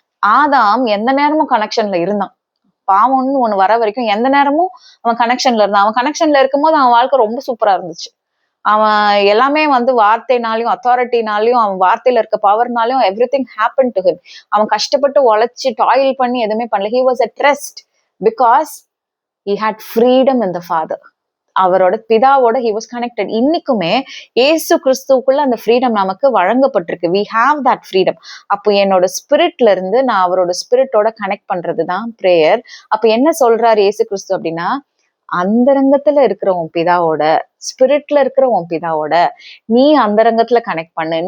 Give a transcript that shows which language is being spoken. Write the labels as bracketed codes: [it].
[ta] ஆதாம் எந்த நேரமும் கனெக்ஷன்ல இருந்தான். பாவம்னு ஒண்ணு வர வரைக்கும் எந்த நேரமும் அவன் கனெக்ஷன்ல இருந்தான். அவன் கனெக்ஷன்ல இருக்கும்போது அவன் வாழ்க்கை ரொம்ப சூப்பரா இருந்துச்சு. அவன் எல்லாமே வார்த்தைனாலையும் அத்தாரிட்டினாலையும் அவன் வார்த்தையில இருக்க பவர்னாலையும் [en] Everything happen to him. [ta] அவன் கஷ்டப்பட்டு உழைச்சு டாயில் பண்ணி எதுவுமே பண்ணல. [en] He was a trust because he had freedom in the father. [ta] அவரோட பிதாவோட [en] he was connected. [ta] இன்னைக்குமே ஏசு கிறிஸ்துவுக்குள்ள அந்த ஃப்ரீடம் நமக்கு வழங்கப்பட்டிருக்கு. [en] we have that freedom. [ta] அப்போ என்னோட ஸ்பிரிட்ல இருந்து நான் அவரோட ஸ்பிரிட்டோட கனெக்ட் பண்றதுதான் பிரேயர். அப்ப என்ன சொல்றாரு ஏசு கிறிஸ்து அப்படின்னா, அந்தரங்கத்துல இருக்கிற உன் பிதாவோட, ஸ்பிரிட்ல இருக்கிற உன் பிதாவோட நீ அந்தரங்கத்துல கனெக்ட் பண்ணு.